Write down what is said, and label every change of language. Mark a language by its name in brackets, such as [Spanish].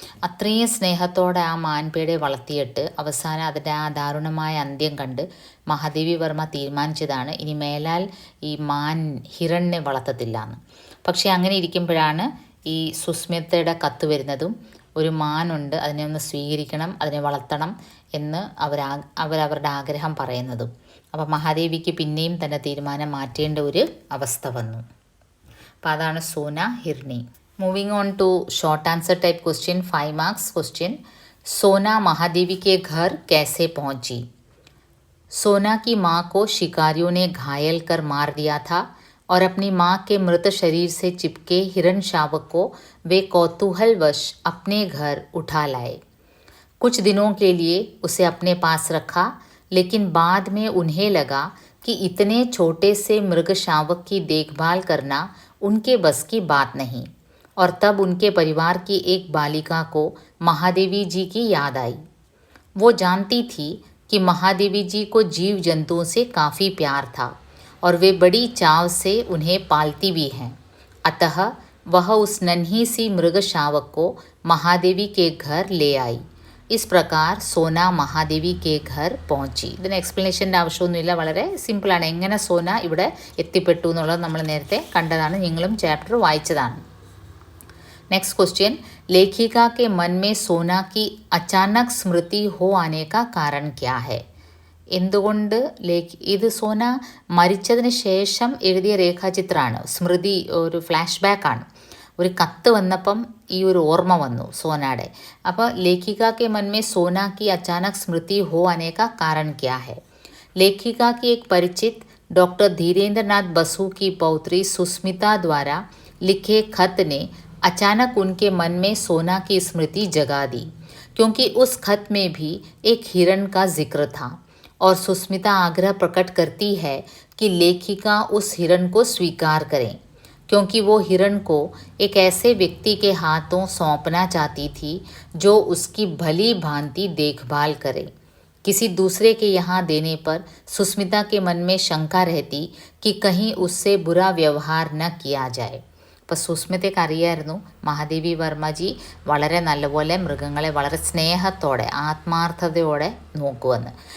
[Malayalam] അത്രയും സ്നേഹത്തോടെ ആ മാൻപേടെ വളർത്തിയിട്ട് അവസാനം അതിൻ്റെ ആ ദാരുണമായ അന്ത്യം കണ്ട് മഹാദേവി വർമ്മ തീരുമാനിച്ചതാണ് ഇനി മേലാൽ ഈ ഹിരണിനെ വളർത്തത്തില്ല എന്ന്. പക്ഷേ അങ്ങനെ ഇരിക്കുമ്പോഴാണ് ഈ സുസ്മിതയുടെ കത്ത് വരുന്നതും, ഒരു മാനുണ്ട്, അതിനെ ഒന്ന് സ്വീകരിക്കണം, അതിനെ വളർത്തണം എന്ന് അവരവരുടെ ആഗ്രഹം പറയുന്നതും. അപ്പോൾ മഹാദേവിക്ക് പിന്നെയും തൻ്റെ തീരുമാനം മാറ്റേണ്ട ഒരു അവസ്ഥ വന്നു. അപ്പോൾ അതാണ് Sona ഹിർണി. [English] Moving on to short answer type question, 5 marks question. [Hindi] सोना महादेवी के घर कैसे पहुंची? सोना की माँ को शिकारियों ने घायल कर मार दिया था और अपनी माँ के मृत शरीर से चिपके हिरण शावक को वे कौतूहलवश अपने घर उठा लाए. कुछ दिनों के लिए उसे अपने पास रखा, लेकिन बाद में उन्हें लगा कि इतने छोटे से मृग शावक की देखभाल करना उनके बस की बात नहीं. और तब उनके परिवार की एक बालिका को महादेवी जी की याद आई. वो जानती थी कि महादेवी जी को जीव जंतुओं से काफ़ी प्यार था और वे बड़ी चाव से उन्हें पालती भी हैं. अतः वह उस नन्ही सी मृग शावक को महादेवी के घर ले आई. इस प्रकार സോന മഹാദേവി കെ ഘർ പਹੁंची. [Malayalam] ഇതിന് എക്സ്പ്ലനേഷൻ്റെ ആവശ്യമൊന്നുമില്ല, വളരെ സിമ്പിളാണ്. എങ്ങനെ സോന ഇവിടെ എത്തിപ്പെട്ടു എന്നുള്ളത് നമ്മൾ നേരത്തെ കണ്ടതാണ്, നിങ്ങളും ചാപ്റ്റർ വായിച്ചതാണ്. [Hindi] नेक्स्ट क्वेश्चन, लेखिका के मन में सोना की अचानक स्मृति हो आने का कारण क्या है? [Malayalam] എന്തുകൊണ്ട് ഇത് സോന മരിച്ചതിന് ശേഷം എഴുതിയ രേഖാചിത്രമാണ്, സ്മൃതി, ഒരു ഫ്ലാഷ് ബാക്കാണ്. ഒരു കത്ത് വന്നപ്പം ഈ ഒരു ഓർമ്മ വന്നു സോനയുടെ. [Hindi] അപ്പോൾ ലേഖിക के मन में सोना की अचानक स्मृति हो आने का कारण क्या है? लेखिका की एक परिचित डॉक्टर धीरेन्द्र नाथ बसु की पौत्री सुस्मिता द्वारा लिखे खत ने अचानक उनके मन में सोना की स्मृति जगा दी, क्योंकि उस खत में भी एक हिरण का जिक्र था. और सुस्मिता आग्रह प्रकट करती है कि लेखिका उस हिरण को स्वीकार करें, क्योंकि वो हिरण को एक ऐसे व्यक्ति के हाथों सौंपना चाहती थी जो उसकी भली भांति देखभाल करे. किसी दूसरे के यहाँ देने पर सुस्मिता के मन में शंका रहती कि कहीं उससे बुरा व्यवहार न किया जाए. [Malayalam] അപ്പോൾ സുസ്മിതയ്ക്ക് അറിയായിരുന്നു മഹാദേവി വർമ്മജി വളരെ നല്ലപോലെ മൃഗങ്ങളെ വളരെ സ്നേഹത്തോടെ ആത്മാർത്ഥതയോടെ നോക്കുമെന്ന്.